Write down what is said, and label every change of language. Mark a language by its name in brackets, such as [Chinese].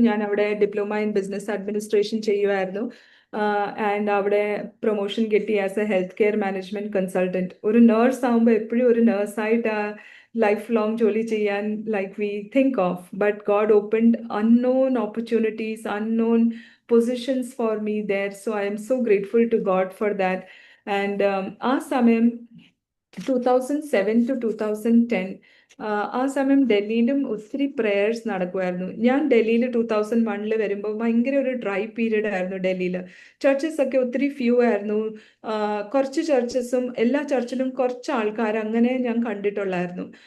[Malayalam] ഞാൻ അവിടെ diploma in business administration ചെയ്യുമായിരുന്നു. ആൻഡ് അവിടെ പ്രൊമോഷൻ കിട്ടി [English] As a health care management consultant. [Malayalam] ഒരു നേഴ്സ് ആകുമ്പോൾ എപ്പോഴും ഒരു നേഴ്സായിട്ട് ലൈഫ് ലോങ് ജോലി ചെയ്യാൻ like [English] We think of, but God opened unknown opportunities, unknown positions for me there. So I am so grateful to God for that. [Malayalam] And ആ സമയം 2007 to 2010 ആ സമയം ഡൽഹിയിലും ഒത്തിരി പ്രേയേഴ്സ് നടക്കുമായിരുന്നു. ഞാൻ ഡൽഹിയിൽ 2001 വരുമ്പോൾ ഭയങ്കര ഒരു ഡ്രൈ പീരീഡ് ആയിരുന്നു ഡൽഹിയിൽ. ചർച്ചസ് ഒക്കെ ഒത്തിരി ഫ്യൂ ആയിരുന്നു. കുറച്ച് ചർച്ചസും, എല്ലാ ചർച്ചിലും കുറച്ച് ആൾക്കാർ അങ്ങനെ ഞാൻ കണ്ടിട്ടുള്ളായിരുന്നു.